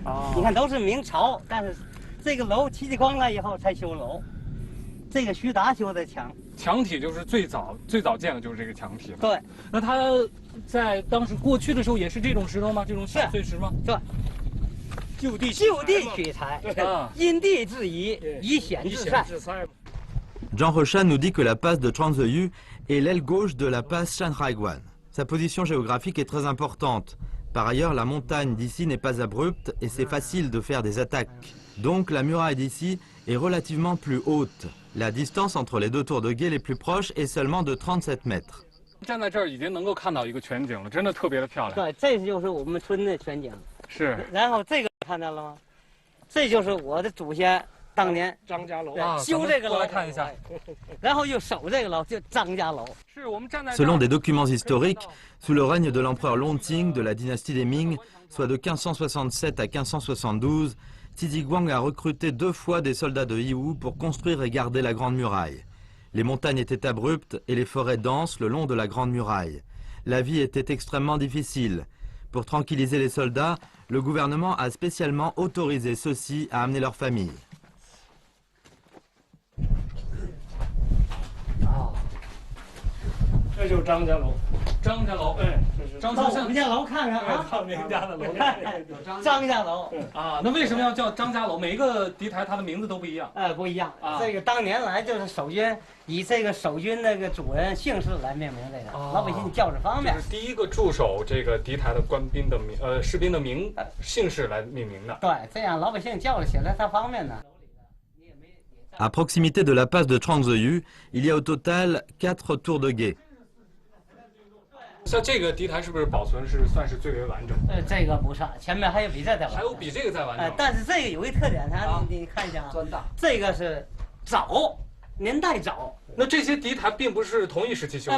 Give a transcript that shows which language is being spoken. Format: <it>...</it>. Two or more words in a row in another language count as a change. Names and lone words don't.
<zh>你看都是明朝，但是这个楼戚继光来以后才修楼，这个徐达修的墙。墙体就是最早建的就是这个墙体了。对，那它在当时过去的时候也是这种石头吗？这种小碎石吗？对，就地取材，因地制宜，以险制善。</zh> <fr>Zhang Hoshan nous dit que la passe de Zhuangziyu est l'aile gauche de la passe Shanhaiguan. Sa position géographique est très importante. Par ailleurs, la montagne d'ici n'est pas abrupte et c'est facile de faire des attaques. Donc la muraille d'ici est relativement plus haute. La distance entre les deux tours de guet les plus proches est seulement de 37 mètres.</fr> <zh>站在这儿已经能够看到一个全景了，真的特别的漂亮。对，这就是我们村的全景。是。然后这个看到了吗？这就是我的祖先当年张家楼修这个楼，过来看一下，然后又守这个楼，就张家楼。是我们站在。</zh> <fr>Selon des documents historiques, sous le règne de l'empereur Longqing de la dynastie des Ming, soit de 1567 à 1572, Tiziguang a recruté 2 fois des soldats de Yiwu pour construire et garder la Grande Muraille. Les montagnes étaient abruptes et les forêts denses le long de la Grande Muraille. La vie était extrêmement difficile. Pour tranquilliser les soldats, le gouvernement a spécialement autorisé ceux-ci à amener leur famille.</fr> <zh>这就是张家楼。张家楼，哎，张到我们家楼看看啊，到您家的楼。张家楼啊，那为什么要叫张家楼？每一个敌台它的名字都不一样。不一样。这个当年来就是守军以这个守军那个主人姓氏来命名这个，老百姓叫着方便。就是第一个驻守这个敌台的官兵的士兵的姓氏来命名的。对，这样老百姓叫着起来它方便呢。</zh> <fr>À proximité de la passe de Zhuangziyu, il y a au total 4 tours de guet.</fr> <zh>像这个敌台是不是保存算是最为完整？这个不算，前面还有比这再完整。还有比这个再完整。但是这个有一特点，你看一下啊，砖大。这个是早，年代早。那这些敌台并不是同一时期修的？</zh>